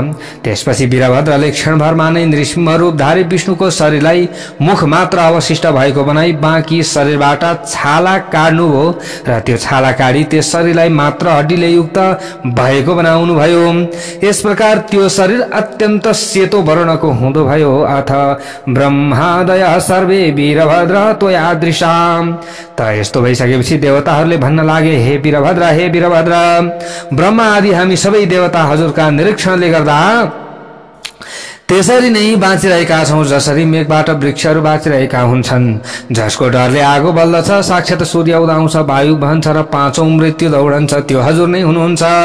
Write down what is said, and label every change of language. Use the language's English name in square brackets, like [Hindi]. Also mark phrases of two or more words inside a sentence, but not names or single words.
[Nepali] त्यसपछि वीरभद्रले क्षणभरमा नै नृसिंह रूपधारी विष्णुको शरीरलाई मुख मात्र अवशिष्ट भएको बनाई बाँकी शरीरबाट छाला काट्नुभयो र त्यो छाला काटी त्यस शरीरलाई मात्र हड्डीले युक्त भएको बनाउनु भयो। यस प्रकार त्यो शरीर अत्यन्त सेतो वर्णको हुँदो भयो। [Sanskrit] अथ ब्रह्मादय सर्वे वीरभद्र त्वयादृशा। [Nepali] त यस्तो भइसकेपछि देवताहरूले भन्न लागे, हे वीरभद्र, हे वीरभद्र, ब्रह्मा आदि हामी सबै देवता हजुरका निरीक्षणले गर्दा त्यसरी नै बाँचिरहेका छौं जसरी मेघबाट वृक्षहरू बाँचिरहेका हुन्छन्, जसको डरले आगो बल्दछ, साक्षात सूर्य उदाउँछ, वायु बहन्छ र पाँचौं मृत्यु दौडन्छ, त्यो हजुर नै हुनुहुन्छ।